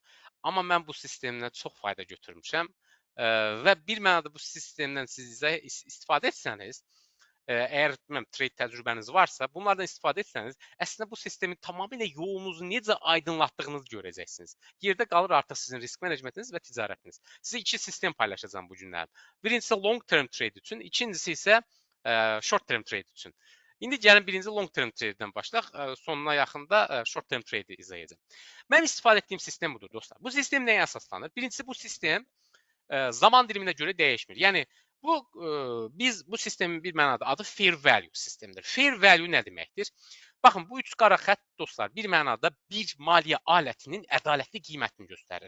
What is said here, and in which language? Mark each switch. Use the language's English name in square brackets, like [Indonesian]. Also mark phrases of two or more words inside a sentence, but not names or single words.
[Azerbaijani] Amma mən bu sistemdən çox fayda götürmüşəm və bir mənada bu sistemdən siz istifadə etsəniz, əgər trade təcrübəniz varsa, bunlardan istifadə etsəniz, əslində bu sistemin tamamilə yolunuzu necə aydınlatdığınızı görəcəksiniz. Yerdə qalır artıq sizin risk menecmentiniz və ticarətiniz. Sizə iki sistem paylaşacağım bu günlər. Birincisi [English] long term trade [Azerbaijani] üçün, ikincisi isə [English] short term trade [Azerbaijani] üçün. İndi gəlin birinci [English] long term trade-dən [Azerbaijani] başlayaq, sonuna yaxında [English] short term trade-i [Azerbaijani] izah edəcəm. Mənim istifadə etdiyim sistem budur dostlar. Bu sistem nəyə əsaslanır? Birincisi bu sistem zaman diliminə görə dəyişmir. Yəni biz bu sistemin bir mənada adı [English] fair value [Azerbaijani] sistemidir. [English] Fair value [Azerbaijani] nə deməkdir? Baxın, bu üç qara xətt dostlar bir mənada bir maliyyə alətinin ədalətli qiymətini göstərir.